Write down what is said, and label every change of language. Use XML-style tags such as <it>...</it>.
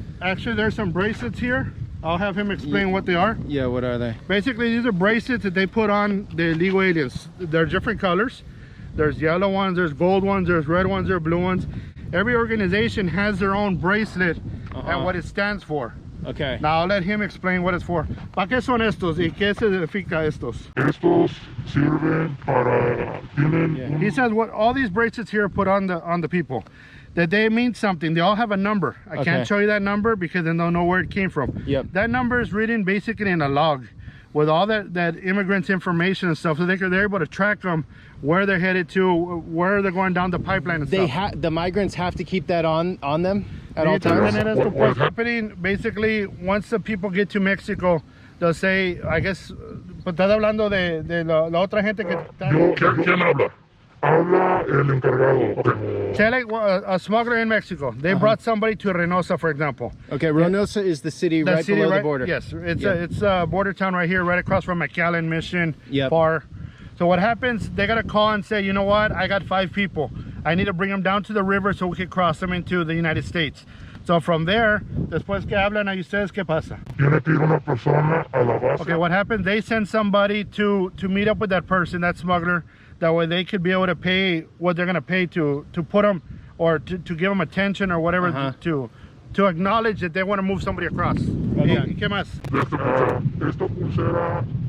<en>Actually, there's some bracelets here. I'll have him explain what they are. Yeah, what are they? Basically, these are bracelets that they put on the illegal aliens. They're different colors. There's yellow ones, there's gold ones, there's red ones, there's blue ones. Every organization has their own bracelet and what it stands for. Okay. Now I'll let him explain what it's for.</en> <es>¿Para qué son estos y qué significa estos? Estos sirven para...</es> <en>He says what all these bracelets here put on the people, that they mean something. They all have a number. I can't show you that number because then they'll know where it came from. Yep. That number is written basically in a log with all that immigrants information and stuff, so they're able to track them, where they're headed to, where they're going down the pipeline and stuff. The migrants have to keep that on them at all times? What's happening, basically, once the people get to Mexico, they'll say, I guess,</en> <es>pues estás hablando de la otra gente que está... ¿Quién habla? Habla el encargado. Okay.</es> <en>Say like a smuggler in Mexico. They brought somebody to Reynosa, for example. Okay, Reynosa is the city right below the border. Yes, it's a border town right here, right across from McAllen, Mission, Yep. Far. So what happens, they got to call and say, you know what, I got 5 people. I need to bring them down to the river so we can cross them into the United States. So from there,</en> <es>después que hablan a ustedes, ¿qué pasa? Tiene que ir una persona a la base.</es> <en>Okay, what happens, they send somebody to meet up with that person, that smuggler. That way they could be able to pay what they're going to pay to put them, or to give them attention or whatever, to acknowledge that they want to move somebody across. Okay.</en> <es>¿Qué más? Esta pulsera</es>